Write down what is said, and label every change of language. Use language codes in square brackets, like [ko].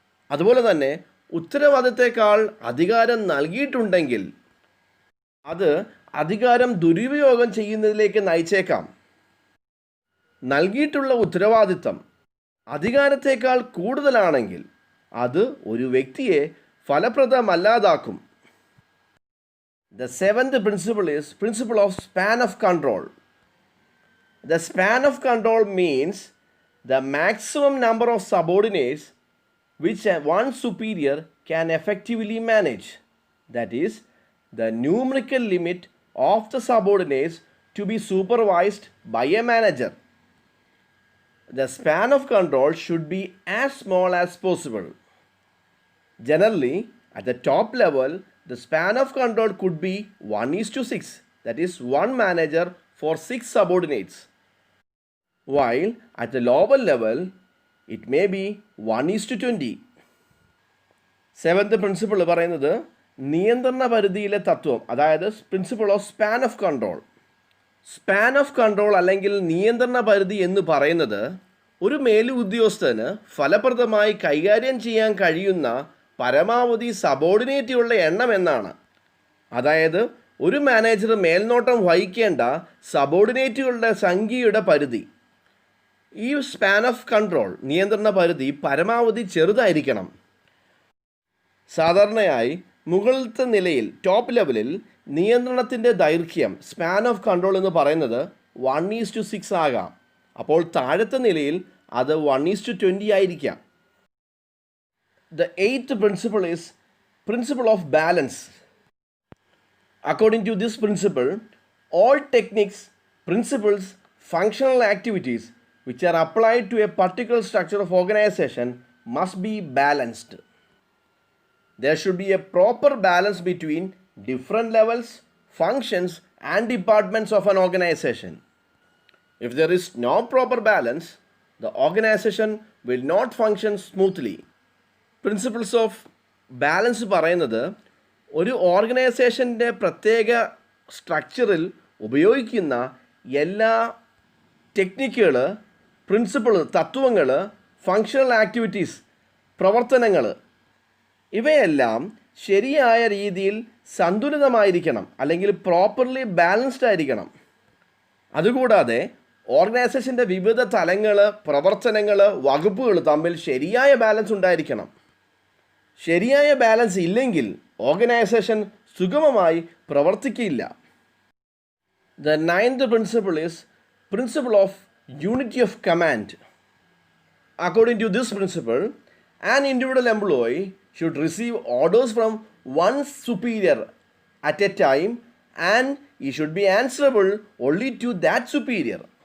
[ml] അതുപോലെ തന്നെ ഉത്തരവാദിത്തത്തേക്കാൾ അധികാരം നൽകിയിട്ടുണ്ടെങ്കിൽ അത് അധികാരം ദുരുപയോഗം ചെയ്യുന്നതിലേക്ക് നയിച്ചേക്കാം. നൽകിയിട്ടുള്ള ഉത്തരവാദിത്തം അധികാരത്തേക്കാൾ കൂടുതലാണെങ്കിൽ അത് ഒരു വ്യക്തിയെ ഫലപ്രദമല്ലാതാക്കും. [en] The seventh principle is principle of span of control. The span of control means the maximum number of subordinates which one superior can effectively manage. That is, the numerical limit of the subordinates to be supervised by a manager. The span of control should be as small as possible. Generally, at the top level, the span of control could be 1:6, that is, one manager for 6 subordinates. While at the lower level, it may be 1:20. [ml] Seventh principle പറയുന്നത് നിയന്ത്രണ പരിധിയിലെ തത്വം, അതായത് principle of span of control. Span of control അല്ലെങ്കിൽ നിയന്ത്രണ പരിധി എന്ന് പറയുന്നത് ഒരു മേലുദ്യോഗസ്ഥന് ഫലപ്രദമായി കൈകാര്യം ചെയ്യാൻ കഴിയുന്ന പരമാവധി സബോർഡിനേറ്റുകളുടെ എണ്ണം എന്നാണ്. അതായത് ഒരു മാനേജർ മേൽനോട്ടം വഹിക്കേണ്ട സബോർഡിനേറ്റുകളുടെ സംഖ്യയുടെ പരിധി. ഈ സ്പാൻ ഓഫ് കൺട്രോൾ, നിയന്ത്രണ പരിധി പരമാവധി ചെറുതായിരിക്കണം. സാധാരണയായി മുകളിലത്തെ നിലയിൽ, ടോപ്പ് ലെവലിൽ നിയന്ത്രണത്തിൻ്റെ ദൈർഘ്യം, സ്പാൻ ഓഫ് കൺട്രോൾ എന്ന് പറയുന്നത് 1:6 ആകാം. അപ്പോൾ താഴത്തെ നിലയിൽ അത് 1:20 ആയിരിക്കാം. [en] The eighth principle is principle of balance. According to this principle, all techniques, principles, functional activities which are applied to a particular structure of organization must be balanced. There should be a proper balance between different levels, functions, and departments of an organization. If there is no proper balance, the organization will not function smoothly. [ml] Principles of balance പറയുന്നത് ഒരു ഓർഗനൈസേഷൻ്റെ പ്രത്യേക സ്ട്രക്ചറിൽ ഉപയോഗിക്കുന്ന എല്ലാ ടെക്നിക്കുകൾ, principle, തത്വങ്ങൾ, functional activities, പ്രവർത്തനങ്ങൾ ഇവയെല്ലാം ശരിയായ രീതിയിൽ സന്തുലിതമായിരിക്കണം, അല്ലെങ്കിൽ പ്രോപ്പർലി ബാലൻസ്ഡ് ആയിരിക്കണം. അതുകൂടാതെ ഓർഗനൈസേഷൻ്റെ വിവിധ തലങ്ങൾ, പ്രവർത്തനങ്ങൾ, വകുപ്പുകൾ തമ്മിൽ ശരിയായ ബാലൻസ് ഉണ്ടായിരിക്കണം. ശരിയായ ബാലൻസ് ഇല്ലെങ്കിൽ ഓർഗനൈസേഷൻ സുഗമമായി പ്രവർത്തിക്കില്ല. [en] The ninth principle is principle of unity of command. According to this principle, an individual employee should receive orders from one superior at a time, and he should be answerable only to that superior.